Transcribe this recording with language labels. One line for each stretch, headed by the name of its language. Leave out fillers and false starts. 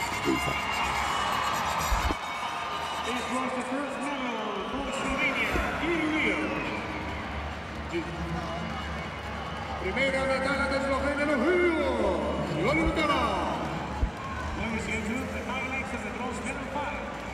English: It was the first medal for Slovenia in Rio.
Spanish: Primera medalla de Eslovenia en Rio. La medalla.
English: Now we see the highlights of the bronze medal fight.